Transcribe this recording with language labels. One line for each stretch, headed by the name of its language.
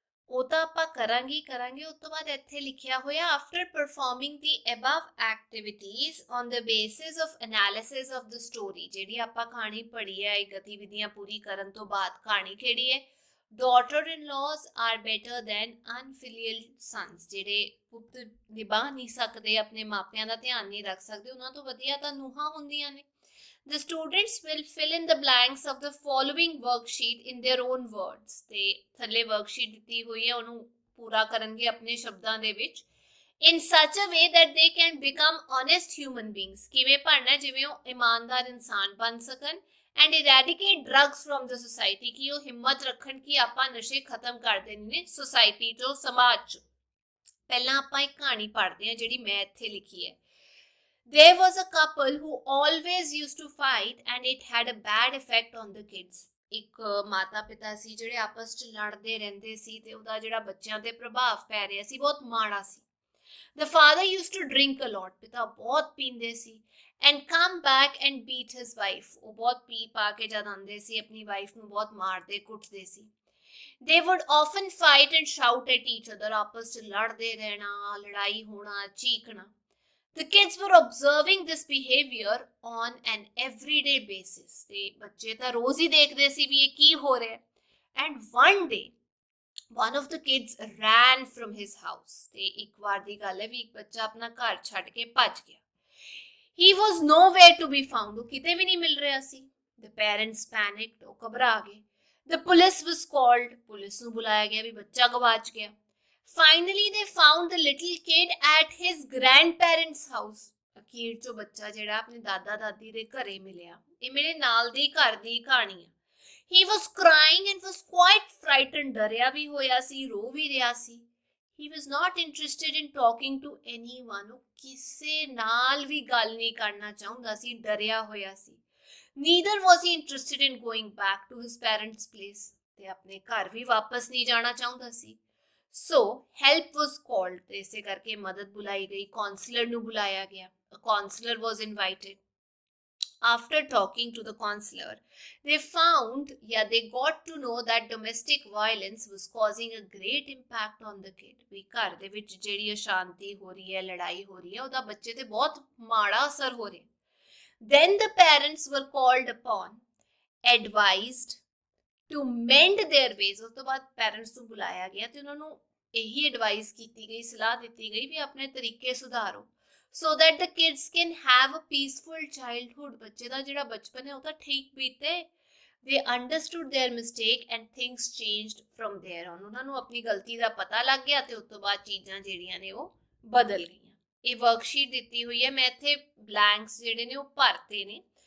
Punjabi: ਉਹ ਤਾਂ ਆਪਾਂ ਕਰਾਂਗੇ। ਉਸ ਤੋਂ ਬਾਅਦ ਇੱਥੇ ਲਿਖਿਆ ਹੋਇਆ,
English: After performing the above activities on the basis of analysis of the story.
Punjabi: ਜਿਹੜੀ ਆਪਾਂ ਕਹਾਣੀ ਪੜ੍ਹੀ ਹੈ, ਇਹ ਗਤੀਵਿਧੀਆਂ ਪੂਰੀ ਕਰਨ ਤੋਂ ਬਾਅਦ ਕਹਾਣੀ ਕਿਹੜੀ ਹੈ?
English: Daughter in law are better than unfilial sons.
Punjabi: ਜਿਹੜੇ ਪੁੱਤ ਨਿਭਾ ਨਹੀਂ ਸਕਦੇ, ਆਪਣੇ ਮਾਪਿਆਂ ਦਾ ਧਿਆਨ ਨਹੀਂ ਰੱਖ ਸਕਦੇ, ਉਹਨਾਂ ਤੋਂ ਵਧੀਆ ਤਾਂ ਨੂੰਹਾਂ ਹੁੰਦੀਆਂ ਨੇ।
English: The students will fill in the blanks of the following worksheet in their own words।
Punjabi: ਤੇ ਥੱਲੇ ਵਰਕਸ਼ੀਟ ਦਿੱਤੀ ਹੋਈ ਹੈ, ਉਹਨੂੰ ਪੂਰਾ ਕਰਨਗੇ ਆਪਣੇ ਸ਼ਬਦਾਂ ਦੇ ਵਿੱਚ।
English: In such a way that they can become honest human beings।
Punjabi: ਕਿਵੇਂ ਪੜ੍ਹਨਾ? ਜਿਵੇਂ ਉਹ ਇਮਾਨਦਾਰ ਇਨਸਾਨ ਬਣ ਸਕਣ।
English: And eradicate drugs from the society,
Punjabi: ਕਿ ਉਹ ਹਿੰਮਤ ਰੱਖਣ ਕਿ ਆਪਾਂ ਨਸ਼ੇ ਖਤਮ ਕਰ ਦੇਣੇ ਨੇ ਸੁਸਾਇਟੀ ਚੋਂ, ਸਮਾਜ ਚੋਂ। ਪਹਿਲਾਂ ਆਪਾਂ ਇੱਕ ਕਹਾਣੀ ਪੜ੍ਹਦੇ ਹਾਂ ਜਿਹੜੀ ਮੈਂ ਇੱਥੇ ਲਿਖੀ ਹੈ।
English: There was a couple who always used to fight and it had a bad effect on the kids।
Punjabi: ਇੱਕ ਮਾਤਾ ਪਿਤਾ ਸੀ ਜਿਹੜੇ ਆਪਸ ਚ ਲੜਦੇ ਰਹਿੰਦੇ ਸੀ ਤੇ ਉਹਦਾ ਜਿਹੜਾ ਬੱਚਿਆਂ ਤੇ ਪ੍ਰਭਾਵ ਪੈ ਰਿਹਾ ਸੀ ਬਹੁਤ ਮਾੜਾ ਸੀ।
English: The father used to drink a lot,
Punjabi: ਪਿਤਾ ਬਹੁਤ ਪੀਂਦੇ ਸੀ,
English: and come back and beat his wife।
Punjabi: ਉਹ ਬਹੁਤ ਪੀ ਪਾ ਕੇ ਜਦ ਆਉਂਦੇ ਸੀ ਆਪਣੀ ਵਾਈਫ ਨੂੰ ਬਹੁਤ ਮਾਰਦੇ ਕੁੱਟਦੇ ਸੀ।
English: They would often fight and shout at each other,
Punjabi: ਆਪਸ ਚ ਲੜਦੇ ਰਹਿਣਾ, ਲੜਾਈ ਹੋਣਾ, ਚੀਕਣਾ।
English: The kids were observing this behavior on an everyday basis।
Punjabi: ਤੇ ਬੱਚੇ ਤਾਂ ਰੋਜ਼ ਹੀ ਦੇਖਦੇ ਸੀ ਵੀ ਇਹ ਕੀ ਹੋ ਰਿਹਾ।
English: And one day one of the kids ran from his house।
Punjabi: ਤੇ ਇੱਕ ਵਾਰ ਦੀ ਗੱਲ ਹੈ ਵੀ ਇੱਕ ਬੱਚਾ ਆਪਣਾ ਘਰ ਛੱਡ ਕੇ ਭੱਜ ਗਿਆ।
English: He was nowhere to be found।
Punjabi: ਉਹ ਕਿਤੇ ਵੀ ਨਹੀਂ ਮਿਲ ਰਿਹਾ ਸੀ।
English: The parents panicked।
Punjabi: ਉਹ ਘਬਰਾ ਗਏ।
English: The police was called।
Punjabi: Police ਨੂੰ ਬੁਲਾਇਆ ਗਿਆ ਵੀ ਬੱਚਾ ਗਵਾਚ ਗਿਆ।
English: Finally they found the little kid at his grandparents' house।
Punjabi: ਅਖੀਰ ਚੋਂ ਬੱਚਾ ਜਿਹੜਾ ਆਪਣੇ ਦਾਦਾ ਦਾਦੀ ਦੇ ਘਰੇ ਮਿਲਿਆ। ਇਹ ਮੇਰੇ ਨਾਲ ਦੀ ਘਰ ਦੀ ਕਹਾਣੀ ਹੈ।
English: He was crying and was quite frightened।
Punjabi: ਡਰਿਆ ਵੀ ਹੋਇਆ ਸੀ, ਰੋ ਵੀ ਰਿਹਾ ਸੀ।
English: He was not interested in talking to anyone।
Punjabi: ਉਹ ਕਿਸੇ ਨਾਲ ਵੀ ਗੱਲ ਨਹੀਂ ਕਰਨਾ ਚਾਹੁੰਦਾ ਸੀ, ਡਰਿਆ ਹੋਇਆ ਸੀ।
English: Neither was he interested in going back to his parents' place।
Punjabi: ਤੇ ਆਪਣੇ ਘਰ ਵੀ ਵਾਪਸ ਨਹੀਂ ਜਾਣਾ ਚਾਹੁੰਦਾ ਸੀ।
English: So help was called।
Punjabi: ਤੇ ਇਸੇ ਕਰਕੇ ਮਦਦ ਬੁਲਾਈ ਗਈ, ਕਾਉਂਸਲਰ ਨੂੰ ਬੁਲਾਇਆ ਗਿਆ।
English: A counselor was invited। After talking to the counselor, they got to know that domestic violence was causing a great impact on the kid।
Punjabi: ਵੀ ਘਰ ਦੇ ਵਿੱਚ ਜਿਹੜੀ ਅਸ਼ਾਂਤੀ ਹੋ ਰਹੀ ਹੈ, ਲੜਾਈ ਹੋ ਰਹੀ ਹੈ, ਉਹਦਾ ਬੱਚੇ ਤੇ ਬਹੁਤ ਮਾੜਾ ਅਸਰ ਹੋ ਰਿਹਾ।
English: Then the parents were called upon, advised to mend their ways।
Punjabi: ਉਸ ਤੋਂ ਬਾਅਦ ਪੈਰੈਂਟਸ ਨੂੰ ਬੁਲਾਇਆ ਗਿਆ ਤੇ ਉਹਨਾਂ ਨੂੰ ਇਹੀ ਐਡਵਾਈਸ ਕੀਤੀ ਗਈ, ਸਲਾਹ ਦਿੱਤੀ ਗਈ ਵੀ ਆਪਣੇ ਤਰੀਕੇ ਸੁਧਾਰੋ।
English: So that the kids can have a peaceful childhood।
Punjabi: ਬੱਚੇ ਦਾ ਜਿਹੜਾ ਬਚਪਨ ਹੈ ਉਹ ਤਾਂ ਠੀਕ ਬੀਤੇ।
English: They understood their mistake and things changed from there on।
Punjabi: ਉਹਨਾਂ ਨੂੰ ਆਪਣੀ ਗਲਤੀ ਦਾ ਪਤਾ ਲੱਗ ਗਿਆ ਤੇ ਉਸ ਤੋਂ ਬਾਅਦ ਚੀਜ਼ਾਂ ਜਿਹੜੀਆਂ ਨੇ ਉਹ ਬਦਲ ਗਈਆਂ। ਇਹ ਵਰਕਸ਼ੀਟ ਦਿੱਤੀ ਹੋਈ ਹੈ, ਮੈਂ ਇੱਥੇ ਬਲੈਂਕਸ ਜਿਹੜੇ ਨੇ ਉਹ ਭਰਤੇ ਨੇ।